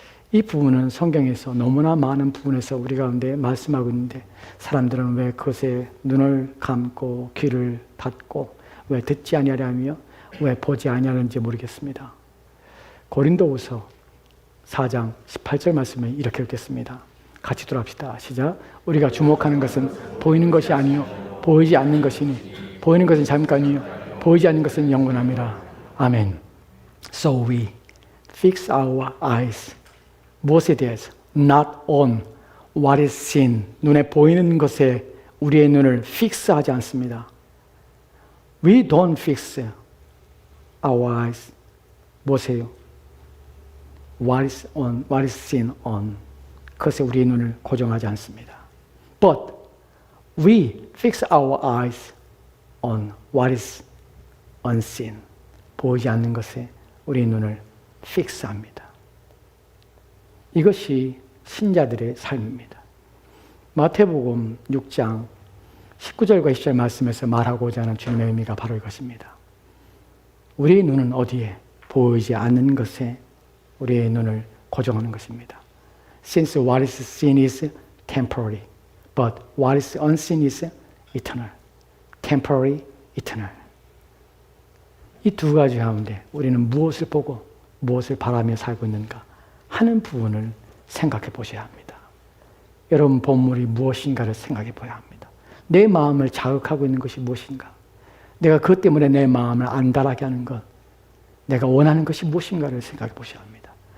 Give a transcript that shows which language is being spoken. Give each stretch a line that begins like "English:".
Korean: 이 부분은 성경에서 너무나 많은 부분에서 우리 가운데 말씀하고 있는데 사람들은 왜 그것에 눈을 감고 귀를 닫고 왜 듣지 아니하려며 왜 보지 아니하는지 모르겠습니다. 고린도후서 4장 18절 말씀을 이렇게 읽겠습니다. 같이 돌아갑시다. 시작. 우리가 주목하는 것은 보이는 것이 아니요 보이지 않는 것이니 보이는 것은 잠깐이요 보이지 않는 것은 영원함이라. 아멘.
English: So we fix our eyes
Korean: 무엇에 대해서?
English: Not on what is seen,
Korean: 눈에 보이는 것에 우리의 눈을 픽스하지 않습니다.
English: We don't fix our eyes.
Korean: 보세요.
English: What is seen on.
Korean: 그것에 우리의 눈을 고정하지 않습니다.
English: But we fix our eyes on what is unseen.
Korean: 보이지 않는 것에 우리의 눈을 픽스합니다. 이것이 신자들의 삶입니다. 마태복음 6장 19절과 20절 말씀에서 말하고자 하는 주님의 의미가 바로 이것입니다. 우리의 눈은 어디에? 보이지 않는 것에 우리의 눈을 고정하는 것입니다.
English: Since what is seen is temporary, but what is unseen is eternal. Temporary, eternal.
Korean: 이 두 가지 가운데 우리는 무엇을 보고 무엇을 바라며 살고 있는가 하는 부분을 생각해 보셔야 합니다. 여러분 본물이 무엇인가를 생각해 봐야 합니다. 내 마음을 자극하고 있는 것이 무엇인가? 내가 그것 때문에 내 마음을 안달하게 하는 것, 내가 원하는 것이 무엇인가를 생각해 보셔야 합니다.